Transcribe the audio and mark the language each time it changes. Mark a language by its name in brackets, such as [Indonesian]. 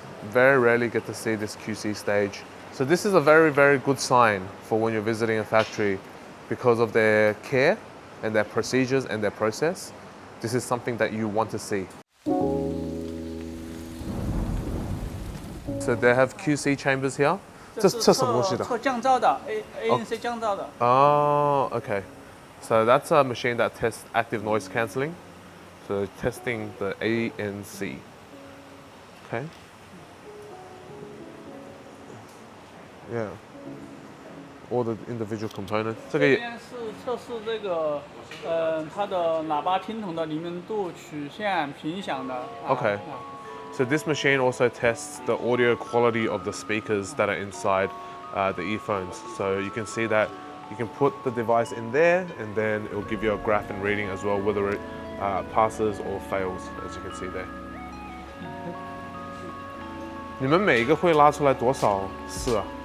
[English] Very rarely get to see this QC stage. So this is a very, very good sign for when you're visiting a factory because of their care and their procedures and their process. This is something that you want to see. So they have QC chambers here. [Chinese] 这什么东西的？测降噪的 ANC 降噪的。 [English] Oh, okay. So that's a machine that tests active noise cancelling. So testing the ANC. Okay. Yeah. All the individual components. [Chinese] 这边是测试这个它的喇叭听筒的灵敏度、曲线、频响的。 [English] Okay. So this machine also tests the audio quality of the speakers that are inside the earphones. So you can see that you can put the device in there and then it will give you a graph and reading as well, whether it passes or fails, as you can see there. [Chinese] 你们每一个会拉出来多少次啊？